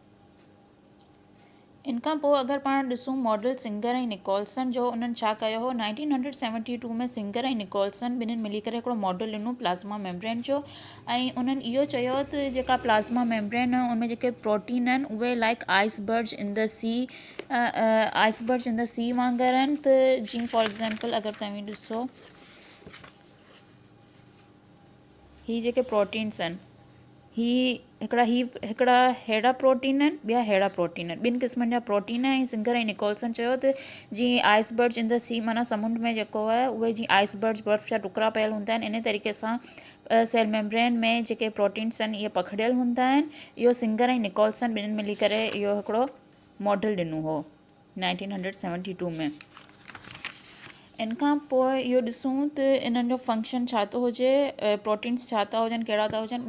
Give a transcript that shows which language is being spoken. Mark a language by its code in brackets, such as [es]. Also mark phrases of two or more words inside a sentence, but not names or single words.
[sd] इन खां पोइ अगरि पाण ॾिसूं मॉडल सिंगर ऐं निकोलसन जो, उन्हनि छा कयो हो 1972 में सिंगर ऐं निकोलसन ॿिन्हिनि मिली करे हिकिड़ो मॉडल ॾिनो [en] plasma membrane [sd] जो ऐं उन्हनि इहो चयो त जेका [en] plasma membrane [sd] आहे उनमें जेके प्रोटीन आहिनि उहे [en] like icebergs in the sea, icebergs in the sea [sd] वांगुरु आहिनि। त जीअं [en] for example [sd] अगरि तव्हां ॾिसो ही जेके प्रोटीन्स आहिनि, हिकिड़ा अहिड़ा प्रोटीन आहिनि, ॿिया अहिड़ा प्रोटीन आहिनि, ॿिनि क़िस्मनि जा प्रोटीन ऐं सिंगर ऐं निकोलसन चयो त जीअं [en] icebergs in the sea [sd] माना समुंड में जेको आहे उहे जीअं आइसबर्ग्स बर्फ़ जा टुकड़ा पियल हूंदा आहिनि, इन तरीक़े सां [en] cell membrane [sd] में जेके प्रोटीन्स आहिनि इहे पखिड़ियल हूंदा आहिनि। इहो सिंगर ऐं निकोलसन ॿिन्हिनि मिली करे इहो हिकिड़ो मॉडल ॾिनो हो 1972 में। इन खां पोइ इहो ॾिसूं त इन्हनि जो फंक्शन छा थो हुजे, प्रोटीन्स छा था हुजनि, कहिड़ा था हुजनि।